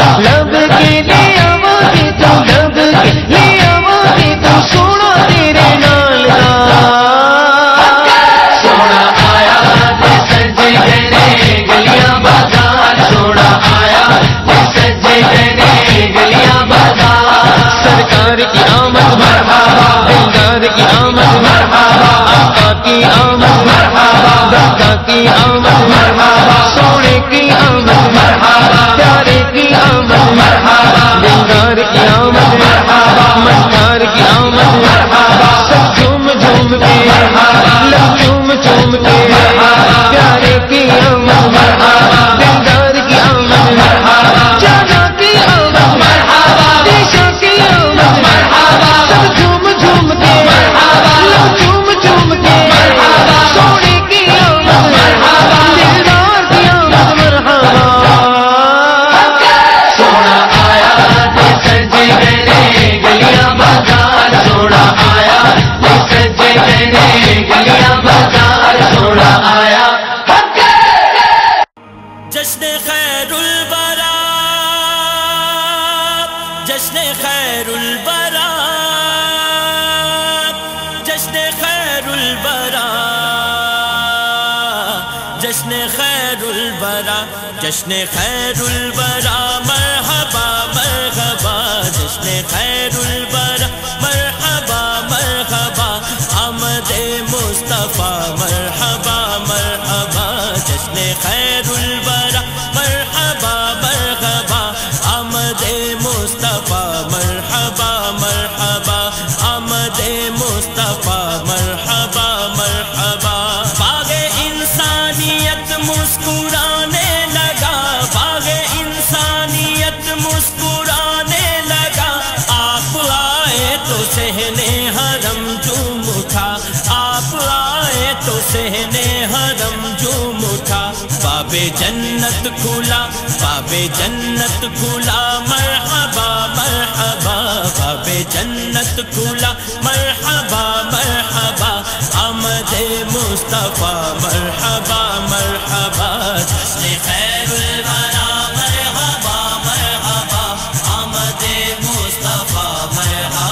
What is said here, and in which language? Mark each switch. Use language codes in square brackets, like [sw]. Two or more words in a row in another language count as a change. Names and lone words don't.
[pa] لب کے لے آواں گی تو لب کے لے آواں گی تو سونا تیرے نال دا. سونا آیا تے سجے گئے نے گلیاں بازار، سونا آیا تے سجے گئے نے گلیاں بازار. [ur] سرکار کی آمد مرحبا, دلدار کی آمد مرحبا، آقا کی آمد مرحبا، داتا کی آمد مرحبا، سونے کی آمد مرحبا، پیارے کی آمد مرحبا، دلدار کی آمد مرحبا، مستار کی آمد مرحبا. سب جھوم جھوم کے لب جھوم جھوم کے پیارے کی آمد مرحبا، دلدار کی آمد مرحبا، جانا کی آمد مرحبا، دشا کی آمد مرحبا. سب جھوم جھوم کے لب جھوم جھوم کے سونے کی آمد مرحبا، دلدار کی آمد مرحبا. [pa] سونا آیا تے سجے گئے نے گلیاں بازار، سونا آیا تے سجے گئے نے گلیاں بازار، سونا آیا. [ur] جشن خیر البریٰ، جشن خیر البریٰ، جشن خیر البریٰ، جشن خیر البریٰ، جشن خیر البریٰ. مرحبا مرحبا جشن خیر البریٰ، مرحبا مرحبا آمدِ مصطفیٰ, مرحبا مرحبا جشن خیر البریٰ، مرحبا مرحبا آمدِ مصطفیٰ, مرحبا مرحبا آمدِ مصطفیٰ, مرحبا مرحبا. باغِ انسانیت مسکرانے لگا، باغِ انسانیت مسکرانے لگا. آپ آئے تو صحنِ حرم جھوم اٹھا، آپ آئے تو صحنِ حرم جھوم اٹھا. بابِ جنت کھلا، بابِ جنت کھلا, مرحبا مرحبا بابِ جنت کھلا, مرحبا مرحبا آمدِ مصطفیٰ, مرحبا مرحبا جشن خیر البریٰ، مرحبا مرحبا آمدِ مصطفیٰ, मरहबा